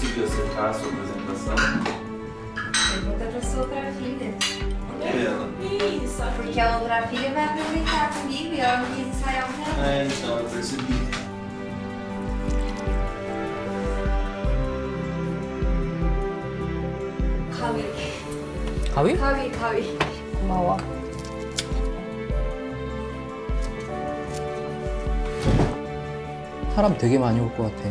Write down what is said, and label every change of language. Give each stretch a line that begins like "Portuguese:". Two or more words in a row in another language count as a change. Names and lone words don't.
Portuguese: secar a sua apresentação. Pergunta pra sua outra filha. E ela? Isso, Porque a outra filha vai apresentar comigo e ela não quis ensaiar o meu. É, então, eu percebi.
Korean: 가위? 가위? 가위. 고마워. 사람 되게 많이 올 것 같아.